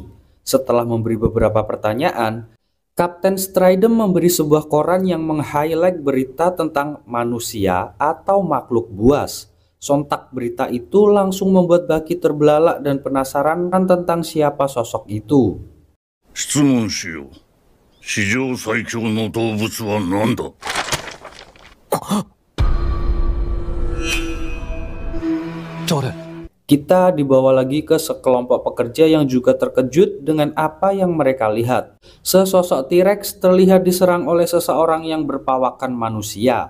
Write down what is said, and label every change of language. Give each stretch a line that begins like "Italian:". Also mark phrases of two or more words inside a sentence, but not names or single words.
Indonesian: Setelah memberi beberapa pertanyaan, Kapten Stridham memberi sebuah koran yang meng-highlight berita tentang manusia atau makhluk buas. Sontak berita itu langsung membuat Bucky terbelalak dan penasaran tentang siapa sosok itu.
Japanese: 質問しよう。史上最強の動物は何だ?
Indonesian: Kita dibawa lagi ke sekelompok pekerja yang juga terkejut dengan apa yang mereka lihat. Sesosok T-Rex terlihat diserang oleh seseorang yang berpawakan manusia.